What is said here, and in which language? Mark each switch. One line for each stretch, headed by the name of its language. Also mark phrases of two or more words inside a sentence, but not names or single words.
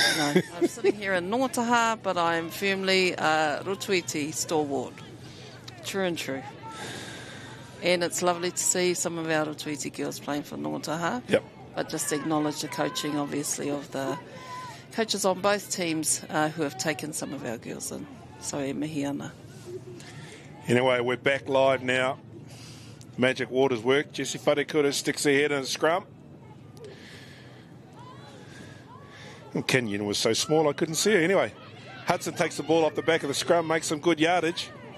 English: I'm sitting here in Ngongotahā, but I am firmly Rotuiti stalwart. True and true. And it's lovely to see some of our Rotuiti girls playing for Ngongotahā. Yep. But just acknowledge the coaching, obviously, of the coaches on both teams who have taken some of our girls in.
Māori: So e mihi ana.
English: Anyway, we're back live now. Magic Waters work. Jessie Wharekura sticks her head in a scrum. And Kenyon was so small I couldn't see her. Anyway, Hudson takes the ball off the back of the scrum, makes some good yardage.